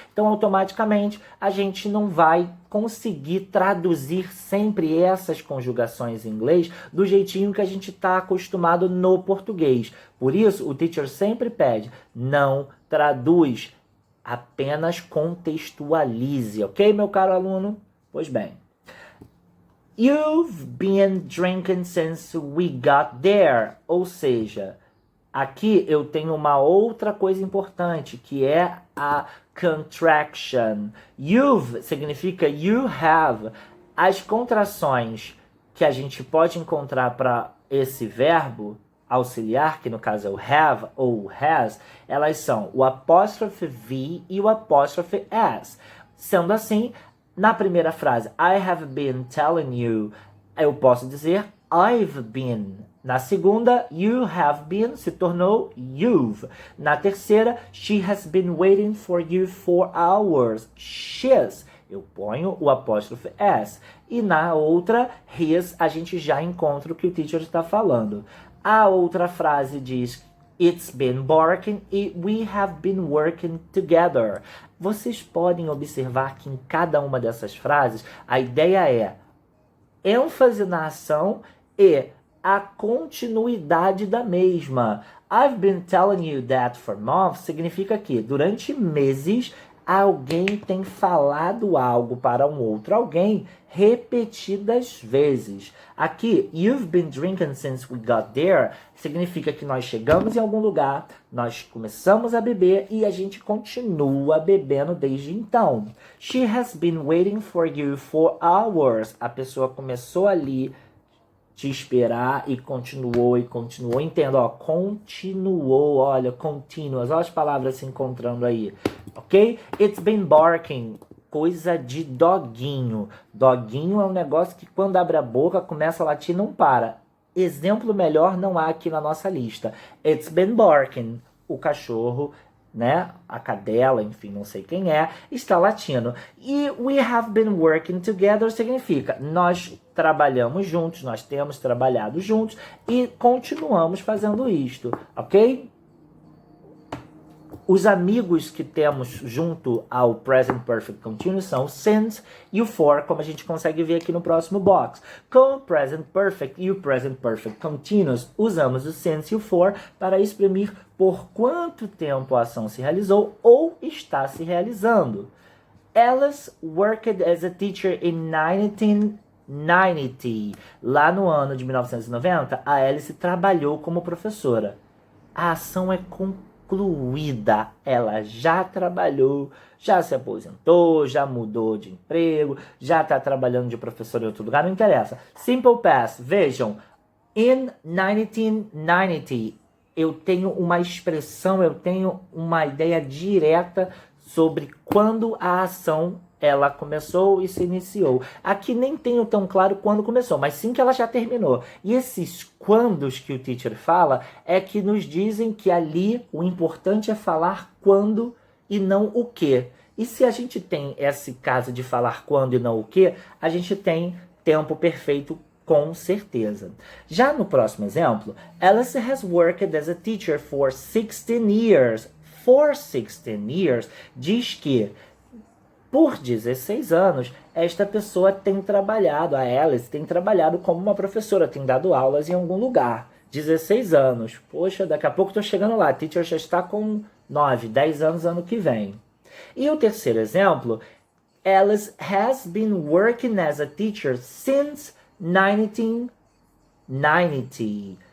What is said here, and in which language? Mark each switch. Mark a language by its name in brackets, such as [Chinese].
[Portuguese] Então automaticamente a gente não vai conseguir traduzir sempre essas conjugações em inglês do jeitinho que a gente está acostumado no português. Por isso o teacher sempre pede, não traduz, apenas contextualize, ok, meu caro aluno? Pois bem. [English] You've been drinking since we got there. [Portuguese] Ou seja, aqui eu tenho uma outra coisa importante, que é a contraction. [English] You've [Portuguese] significa [English] you have. [Portuguese] As contrações que a gente pode encontrar para esse verbo auxiliar, que no caso é o have ou has, elas são o apóstrofe V e o apóstrofe S. Sendo assim, na primeira frase, [English] I have been telling you, [Portuguese] eu posso dizer [English] I've been. [Portuguese] Na segunda, [English] you have been [Portuguese] se tornou [English] you've. [Portuguese] Na terceira, [English] she has been waiting for you for hours. [Portuguese] She's. Eu ponho o apóstrofe S. E na outra, his, a gente já encontra o que o teacher está falando. A outra frase diz [English] It's been working e we have been working together. [Portuguese] Vocês podem observar que em cada uma dessas frases a ideia é ênfase na ação e a continuidade da mesma. [English] I've been telling you that for months [Portuguese] significa que durante meses alguém tem falado algo para um outro alguém repetidas vezes. Aqui, [English] you've been drinking since we got there, [Portuguese] significa que nós chegamos em algum lugar, nós começamos a beber e a gente continua bebendo desde então. [English] She has been waiting for you for hours. [Portuguese] A pessoa começou ali te esperar e continuou. Entendo, ó, continuou, olha, continuous, olha as palavras se encontrando aí, ok? [English] It's been barking, [Portuguese] coisa de doguinho. Doguinho é um negócio que quando abre a boca começa a latir e não para. Exemplo melhor não há aqui na nossa lista. [English] It's been barking, [Portuguese] o cachorro, né, a cadela, enfim, não sei quem é, está latindo. E [English] we have been working together [Portuguese] significa nós trabalhamos juntos, nós temos trabalhado juntos e continuamos fazendo isto, ok? Os amigos que temos junto ao Present Perfect Continuous são o since e o for, como a gente consegue ver aqui no próximo box. Com o Present Perfect e o Present Perfect Continuous, usamos o since e o for para exprimir por quanto tempo a ação se realizou ou está se realizando. [English] Alice worked as a teacher in 1990. [Portuguese] Lá no ano de 1990, a Alice trabalhou como professora. A ação é concluída. Ela já trabalhou, já se aposentou, já mudou de emprego, já está trabalhando de professor em outro lugar, não interessa. Simple past, vejam, in 1990, eu tenho uma expressão, eu tenho uma ideia direta sobre quando a ação ela começou e se iniciou. Aqui nem tenho tão claro quando começou, mas sim que ela já terminou. E esses quandos que o teacher fala é que nos dizem que ali o importante é falar quando e não o que. E se a gente tem esse caso de falar quando e não o que, a gente tem tempo perfeito com certeza. Já no próximo exemplo, [English] Alice has worked as a teacher for 16 years. For 16 years [Portuguese] diz que por 16 anos, esta pessoa tem trabalhado, a Alice tem trabalhado como uma professora, tem dado aulas em algum lugar. 16 anos. Poxa, daqui a pouco estou chegando lá. A teacher já está com 9, 10 anos ano que vem. E o terceiro exemplo, [English] Alice has been working as a teacher since 1990.